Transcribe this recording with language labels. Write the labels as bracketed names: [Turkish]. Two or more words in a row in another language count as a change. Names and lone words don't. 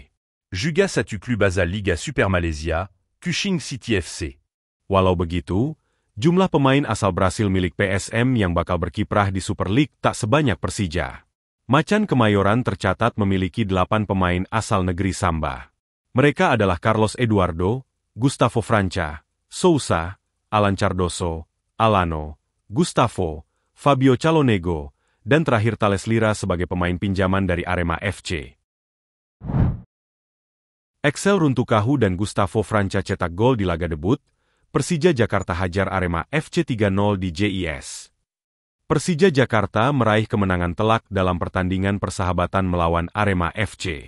[Indonesian] Juga Satu Club Asal Liga Super Malaysia, Kuching City FC. Walau begitu, jumlah pemain asal Brasil milik PSM yang bakal berkiprah di Super League tak sebanyak Persija. Macan Kemayoran tercatat memiliki 8 pemain asal negeri Samba. Mereka adalah Carlos Eduardo, Gustavo Franca, Sousa, Alan Cardoso, Alano, Gustavo, Fabio Calonego, dan terakhir Thales Lira sebagai pemain pinjaman dari Arema FC. Excel Runtukahu dan Gustavo Franca cetak gol di laga debut, Persija Jakarta hajar Arema FC 3-0 di JIS. Persija Jakarta meraih kemenangan telak dalam pertandingan persahabatan melawan Arema FC.